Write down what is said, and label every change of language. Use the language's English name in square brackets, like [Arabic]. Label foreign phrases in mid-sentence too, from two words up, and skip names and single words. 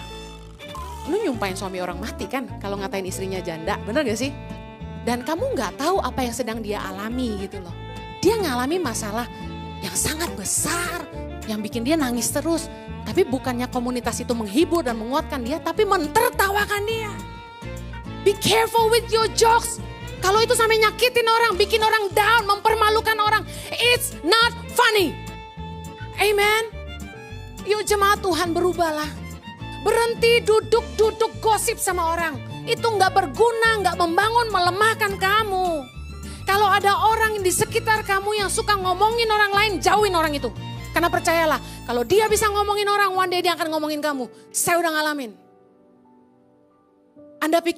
[Indonesian] Lu nyumpain suami orang mati kan kalau ngatain istrinya janda. Bener gak sih? Dan kamu gak tahu apa yang sedang dia alami gitu loh. Dia ngalami masalah yang sangat besar. Yang bikin dia nangis terus. Tapi bukannya komunitas itu menghibur dan menguatkan dia. Tapi mentertawakan dia. [English] Be careful with your jokes. [Indonesian] Kalau itu sampai nyakitin orang, bikin orang down, mempermalukan orang. [English] It's not funny. [Indonesian] Amen. Yuk jemaat Tuhan berubahlah. Berhenti duduk-duduk gosip sama orang. Itu gak berguna, gak membangun, melemahkan kamu. Kalau ada orang di sekitar kamu yang suka ngomongin orang lain, jauhin orang itu. Karena percayalah, kalau dia bisa ngomongin orang, [English] one day [Indonesian] dia akan ngomongin kamu. Saya udah ngalamin. Anda pikir